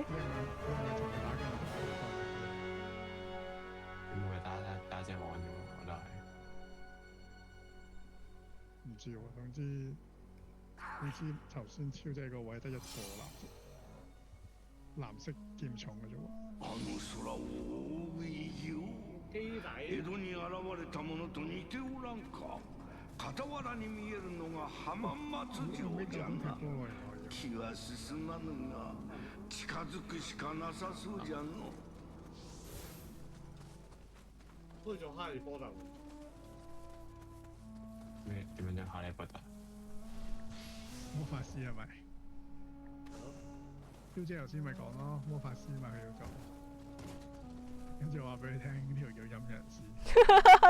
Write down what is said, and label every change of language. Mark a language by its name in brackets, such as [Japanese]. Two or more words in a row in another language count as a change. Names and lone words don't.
[Cantonese] 你係咪同佢打緊？你冇係打隻網啫喎，我都係。唔知喎，總之頭先超姐個位得一個藍色劍重嘅啫喎。 [Japanese] あの空を覆う異様。江戸に現れたものと似ておらんか。傍らに見えるのが浜松城じゃな。気は進まぬが近づくしかなさそうじゃの。 [Cantonese] 好似做哈利波特。咩點樣啫？哈利波特。魔法師係咪？超姐頭先咪講咯，魔法師嘛佢要做，跟住我話俾你聽呢條叫陰陽師。